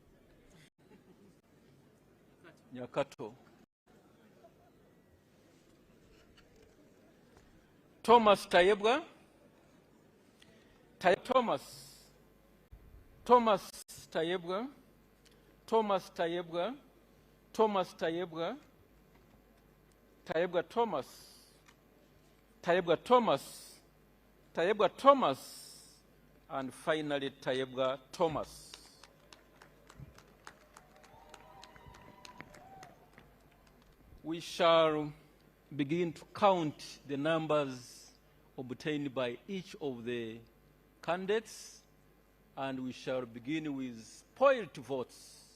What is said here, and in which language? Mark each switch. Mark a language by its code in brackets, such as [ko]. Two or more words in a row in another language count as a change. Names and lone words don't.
[en] Nyakato, Thomas Tayebwa, Thomas, Thomas Tayebwa, Thomas Tayebwa, Thomas Tayebwa, Tayebwa Thomas, Tayebwa Thomas, Tayebwa Thomas, and finally Tayebwa Thomas. We shall begin to count the numbers obtained by each of the candidates, and we shall begin with spoiled votes.